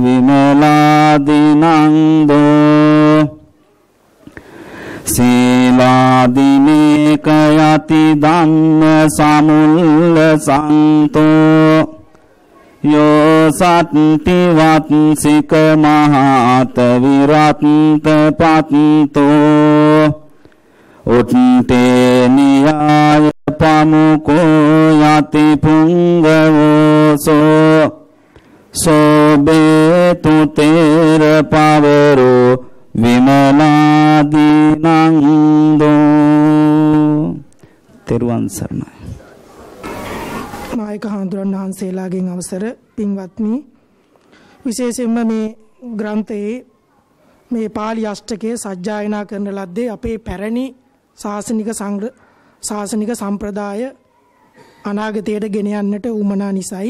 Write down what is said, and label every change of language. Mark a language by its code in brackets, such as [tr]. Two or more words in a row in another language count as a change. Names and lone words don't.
[pi] විමලාදිනන්දෝ සීලාදිනේක යති ධම්ම සමුල්ල සන්තෝ යෝ සත්ති වත්සික මහත විරත්ත පත්තෝ උත්තේ නියාය පමුකෝ යති පුංගවසෝ සෝබේතු තේර පවරෝ විමලාදිනන්දෝ. [si] තෙරුවන් සරණයි. නායක හාමුදුරන් වහන්සේලාගෙන් අවසර පින්වත්නි, විශේෂයෙන්ම මේ ග්‍රන්ථයේ මේ පාලි අෂ්ටකයේ සජ්ජායනා කරන ලද්දේ අපේ පැරණි ශාසනික සම්ප්‍රදාය අනාගතයට ගෙන යන්නට උවමනා නිසායි.